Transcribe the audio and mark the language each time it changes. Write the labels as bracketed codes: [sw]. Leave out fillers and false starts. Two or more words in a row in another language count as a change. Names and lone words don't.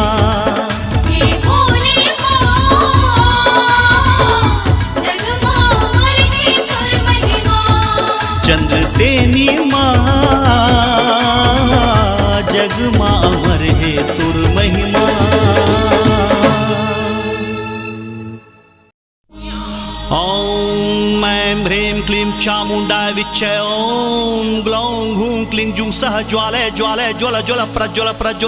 [hne] हे भोली माँ जग माँ अमर है तोर महिमा। चंद्रसेनी माँ जग माँ अमर है तोर महिमा। [sa] ओम ऐं ह्रीं क्लीं चामुण्डाय विच्चे। ओम ग्लौं हूं क्लीं जुं सः ज्वालय ज्वालय ज्वल ज्वल प्रज्वल प्रज्वल।